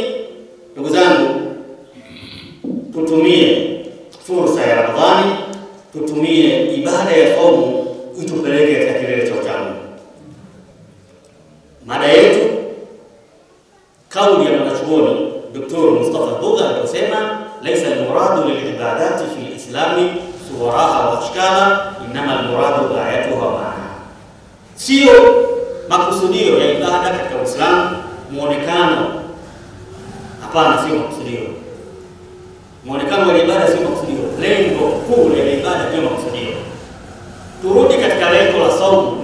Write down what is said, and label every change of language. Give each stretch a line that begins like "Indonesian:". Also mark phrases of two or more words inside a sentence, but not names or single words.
Swahili: Ndugu zangu, tutumie fursa ya Ramadhani, tutumie ibada ya saumu itupeleke katika kilele cha uchamungu. Mada yetu, kauli ya mwanachuoni Dr. Mustafa Bugha aliposema,
Arabic: ليس المراد للعبادة في الإسلام صورها وأشكال إنما المراد غاياتها ومعنى.
Swahili: Sio makusudio ya ibada katika Uislamu muonekano. Hapana, sio makusudio. Muonekano wa ibada sio makusudio. Lengo kuu la ibada ndio makusudio. Turudi katika lengo la saumu.